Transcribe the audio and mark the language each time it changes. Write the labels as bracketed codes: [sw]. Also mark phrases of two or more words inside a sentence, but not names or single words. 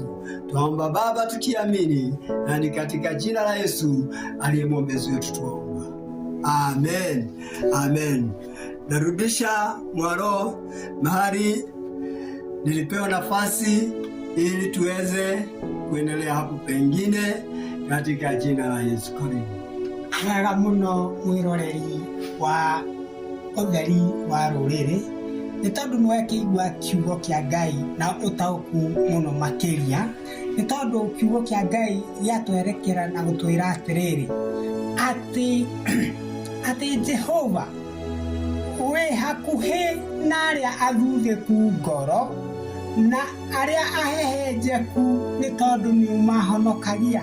[sw] Tuomba Baba tukiamini, na ni katika jina la Yesu aliye mwombezi wetu tuomba. Amen. Amen. Narudisha mwaro mahali nilipewa nafasi ili tuweze kuendelea hapo pengine katika jina la Yesu. Karibu. [ki] Wega muno mwiroreri wa utheri wa ruriri, ni tondu niwe kĩigua kiugo kĩa Ngai na ũtaũku muno makĩria, ni tondu kiugo kĩa Ngai gĩatwerekera na gũtwĩra atĩrĩrĩ atĩ Jehova we hakuhĩ na arĩa athuthĩku ngoro na arĩa ahehenjeku, nĩ tondũ nĩũmahonokagia.